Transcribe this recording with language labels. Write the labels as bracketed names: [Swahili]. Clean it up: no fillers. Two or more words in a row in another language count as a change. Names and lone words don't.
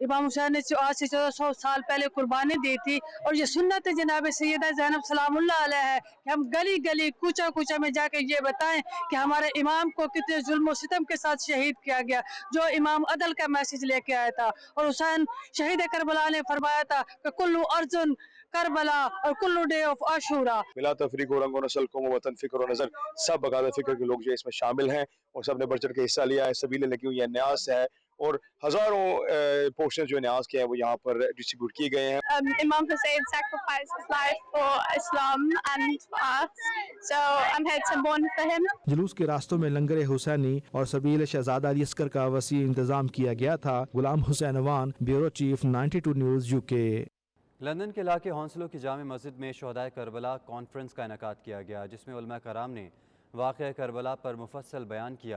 [Urdu] امام حسین نے آج سے 1400 سال پہلے قربانی دی تھی، اور یہ سنت ہے جناب سیدہ زینب [Arabic] سلام اللہ علیہ [Urdu] ہے کہ ہم گلی گلی کوچہ کوچہ میں جا کے یہ بتائیں کہ ہمارے امام کو کتنے ظلم و ستم کے ساتھ شہید کیا گیا، جو امام عدل کا میسج لے کے آیا تھا۔ اور حسین شہید کربلا نے فرمایا تھا کہ کلو ارجن کربلا اور کلو [English] day of [Urdu] عاشورہ۔ بلا تفریق و رنگ و نسل، قوم و وطن، فکر و نظر، سب عقیدت فکر کے لوگ جو اس میں شامل ہیں، اور سب نے بڑھ چڑھ کے حصہ لیا ہے۔ سبیلیں لگی ہوئی ہیں، نیاز ہے، اور ہزاروں پورشن جو نیاز کے ہیں وہ یہاں پر ڈسٹریبیوٹ کیے گئے ہیں۔ [English] Imam Hussein sacrificed his life for Islam and for us, so I'm here to mourn for him. [Urdu] جلوس کے راستوں میں لنگر حسینی اور سبیل شہزادہ علی اصغر کا وسیع انتظام کیا گیا تھا۔ غلام حسین آوان، [English] bureau chief, [Urdu] 92 نیوز UK۔ لندن کے علاقے ہونسلو کی جامع مسجد میں شہدائے کربلا کانفرنس کا انعقاد کیا گیا، جس میں علماء کرام نے واقعہ کربلا پر مفصل بیان کیا۔